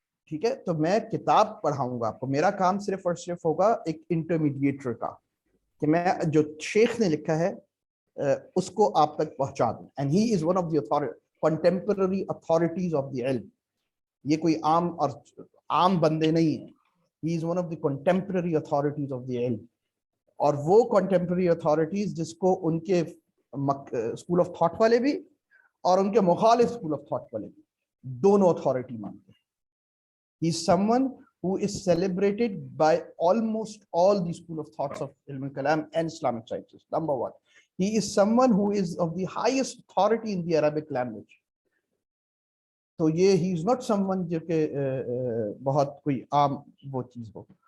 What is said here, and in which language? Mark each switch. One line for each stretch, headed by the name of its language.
Urdu: ٹھیک ہے, تو میں کتاب پڑھاؤں گا آپ کو. میرا کام صرف اور صرف ہوگا ایک انٹرمیڈیٹر کا, کہ میں جو شیخ نے لکھا ہے اس کو آپ تک پہنچا دوں.
English: And he is one of the contemporary authorities of the علم.
Urdu: یہ کوئی عام بندے نہیں ہیں.
English: He is one of the contemporary authorities of the علم.
Urdu: اور وہ contemporary authorities جس کو ان کے اسکول آف تھاٹ والے بھی اور ان کے مخالف اسکول آف تھاٹ والے بھی دونوں اتھارٹی مانتے ہیں.
English: He is someone who is celebrated by almost all the school of thoughts of Ilm al-Kalam and Islamic sciences. Number one, he is someone who is of the highest authority in the Arabic language.
Urdu: تو یہ
English: he is not someone
Urdu: جو کہ بہت کوئی عام وہ چیز ہو.